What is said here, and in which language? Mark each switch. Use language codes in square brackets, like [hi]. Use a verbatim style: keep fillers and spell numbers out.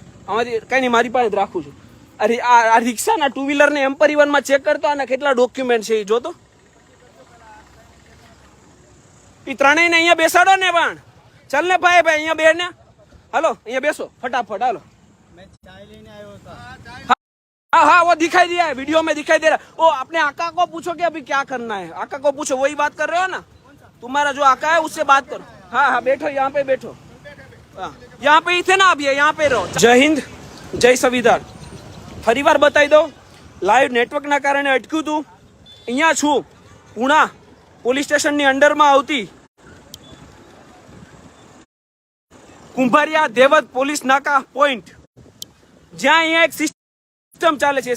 [gu] આમાંથી કંઈ નહીં, મારી પાસે જ રાખું છું. અરે આ આ રિક્ષાના ટુ વ્હીલરને એમ પરિવહનમાં ચેક કરતો, આના કેટલા ડોક્યુમેન્ટ છે એ જોતો. એ ત્રણેયને અહીંયા બેસાડો ને, પણ ચાલ ને ભાઈ ભાઈ અહીંયા બેસને, હાલો અહીંયા બેસો ફટાફટ, હાલો. [hi] मैं चाय लेने आया होता हाँ हाँ वो दिखाई दिया है, वीडियो में दिखाई दे रहा है। वो अपने आका को पूछो कि अभी क्या करना है, आका को पूछो, वही बात कर रहे हो ना, तुम्हारा जो आका है उससे बात करो। हाँ हाँ बैठो, यहाँ पे बैठो, हाँ यहाँ पे ही थे ना, अब ये यहाँ पे रहो। जय हिंद, जय संविधान। [gu] ફરી વાર બતાવી દઉં, લાઈવ નેટવર્કના કારણે અટક્યું હતું. અહીંયા છું પૂણા પોલીસ સ્ટેશનની અંડરમાં આવતી કુંભારિયા દેવત પોલીસ નાકા પોઈન્ટ, જ્યાં અહીંયા એક સિસ્ટમ ચાલે છે.